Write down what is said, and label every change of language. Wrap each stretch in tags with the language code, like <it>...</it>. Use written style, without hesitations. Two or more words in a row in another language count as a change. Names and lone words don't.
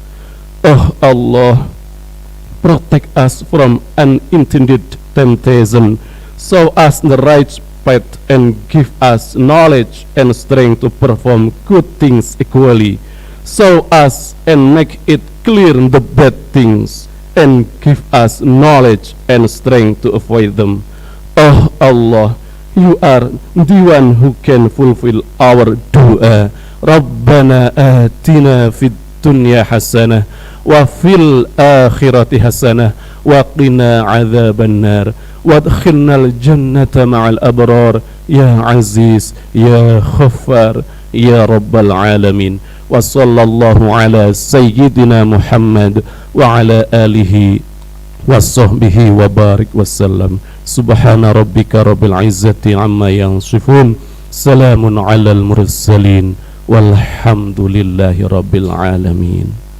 <en>Oh Allah, protect us from unintended temptation, show us the right path, and give us knowledge and strength to perform good things equally. Show us and make it clear the bad things, and give us knowledge and strength to avoid them. Oh Allah, you are the one who can fulfill our dua.</en> <ar>ربنا آتنا في الدنيا حسنة وفي الآخرة حسنة وقنا عذاب النار وأدخلنا الجنة مع الأبرار يا عزيز يا غفار يا رب العالمين. وصلى الله على سيدنا محمد وعلى آله وصحبه وبارك وسلم. سبحان ربك رب العزة عما يصفون سلام على المرسلين والحمد لله رب العالمين.</ar>